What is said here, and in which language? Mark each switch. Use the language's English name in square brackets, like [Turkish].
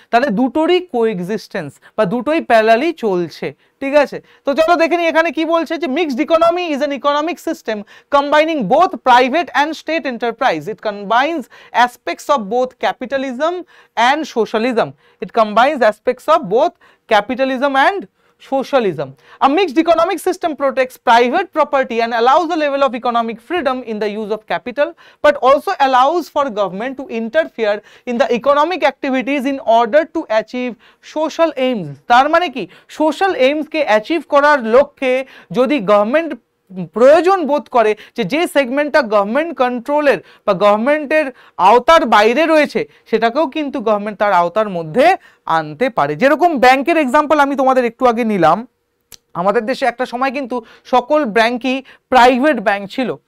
[Bangla] তাহলে দুটোরই কোএক্সিস্টেন্স বা দুটোই প্যারালালি চলছে। ঠিক আছে, তো চলো দেখে নিই এখানে কি বলছে, যে [English] Mixed economy is an economic system combining both private and state enterprise. It combines aspects of both capitalism and socialism. It combines aspects of both capitalism and socialism. A mixed economic system protects private property and allows a level of economic freedom in the use of capital, but also allows for government to interfere in the economic activities in order to achieve social aims. [Bangla] তার মানে কি, social এইমসকে achieve করার লক্ষ্যে যদি government প্রয়োজন বোধ করে যে সেগমেন্টটা গভর্নমেন্ট কন্ট্রোলের বা গভর্নমেন্টের আওতার বাইরে রয়েছে, সেটাকেও কিন্তু গভর্নমেন্ট তার আওতার মধ্যে আনতে পারে। যেরকম ব্যাংকের এক্সাম্পল আমি তোমাদের একটু আগে নিলাম, আমাদের দেশে একটা সময় কিন্তু সকল ব্যাংকই প্রাইভেট ব্যাংক ছিল।